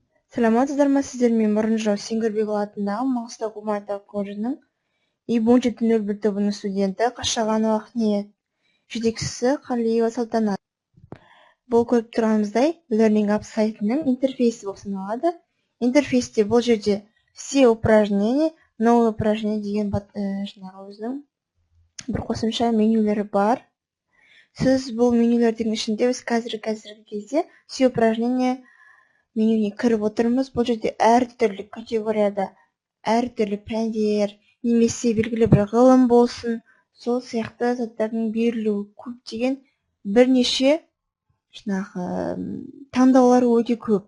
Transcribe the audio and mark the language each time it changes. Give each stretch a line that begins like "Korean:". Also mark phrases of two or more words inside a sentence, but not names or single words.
Kazakh: Саламатсыздар ма сіздер? Мен Мұрынжау Сеңгірбекұлы атындағы Маңғыстау гуманитарлық колледжінің И-1701 тобының студенті Қашағанова Ақниет, жетекшісі Қалиева Салтанат. Бұл көріп тұрғанымыздай Learning Apps сайтының интерфейсі болып саналады. Интерфейсте бұл жерде
Russian: все упражнения, новые упражнения
Kazakh: деген жаңағы өзінің бір қосымша менюлері бар. Сіз бұл менюлердің ішінде біз қазіргі кезде
Russian: все упражнения
Kazakh: менюне кіріп отырмыз. Бұл жерде әртүрлі категорияда әртүрлі пәндер немесе белгілі бір ғылым болсын, сол сияқты заттардың берілуі көптеген бірнеше таңдаулар өте көп.